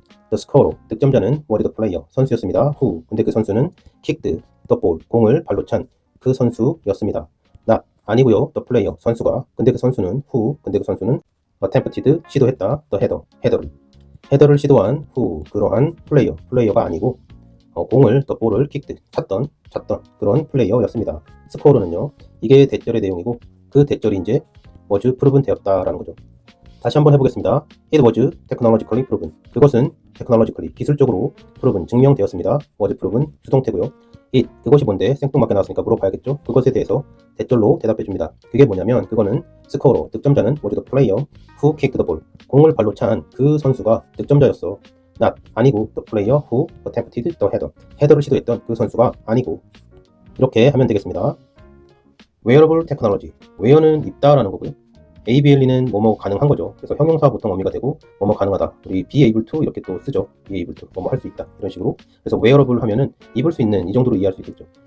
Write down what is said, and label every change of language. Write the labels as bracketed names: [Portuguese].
[English] the scorer, [Korean] 득점자는 [English] was the player, [Korean] 선수였습니다. [English] who, [Korean] 근데 그 선수는 [English] kicked the ball, [Korean] 공을 발로 찬 그 선수였습니다. [English] not, [Korean] 아니고요. [English] the player, [Korean] 선수가, 근데 그 선수는 [English] who, [Korean] 근데 그 선수는 [English] attempted, [Korean] 시도했다, the 헤더를 시도한 who, 그러한 플레이어가 아니고, 공을, [English] the ball [Korean] 을 [English] kicked, [Korean] 찼던 그런 플레이어였습니다. 스코어는요, 이게 대절의 내용이고, 그 대절이 이제 [English] was proven [Korean] 되었다라는 거죠. 다시 한번 해보겠습니다. [English] It was technologically proven. [Korean] 그것은 [English] technologically, [Korean] 기술적으로 [English] proven, [Korean] 증명되었습니다. [English] was proven, [Korean] 수동태고요. [English] it, [Korean] 그것이 뭔데? 생뚱맞게 나왔으니까 물어봐야겠죠. 그것에 대해서 대절로 대답해줍니다. 그게 뭐냐면, 그거는 스코어로, 득점자는 [English] was the player who kicked the ball. [Korean] 공을 발로 찬 그 선수가 득점자였어. [English] not, [Korean] 아니고 [English] the player who attempted the header. [Korean] 헤더를 시도했던 그 선수가 아니고. 이렇게 하면 되겠습니다. [English] wearable technology, [Korean] wear는 입다라는 거고요. ABLE는 뭐뭐 가능한 거죠. 그래서 형용사 보통 어미가 되고 뭐뭐 가능하다. 우리 [English] be able to [Korean] 이렇게 또 쓰죠. [English] be able to, [Korean] 뭐뭐 할 수 있다. 이런 식으로. 그래서 [English] wearable [Korean] 하면은 입을 수 있는, 이 정도로 이해할 수 있겠죠.